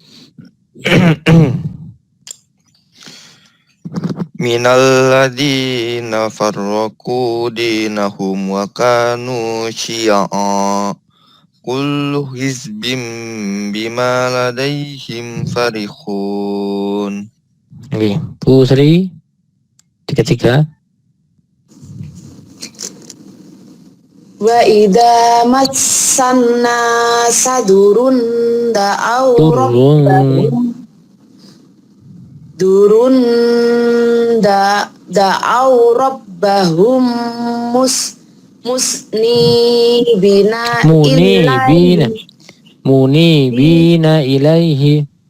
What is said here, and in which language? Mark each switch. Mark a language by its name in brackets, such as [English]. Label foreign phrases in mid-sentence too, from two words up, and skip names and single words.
[Arabic] من الذين فرقوا دينهم وكانوا شيعا كل حزب بما لديهم فرحون. [Indonesian] Oke, Bu Sri 33. [Arabic] وإذا مس الناس ضر دعوا ربهم منيبين إليه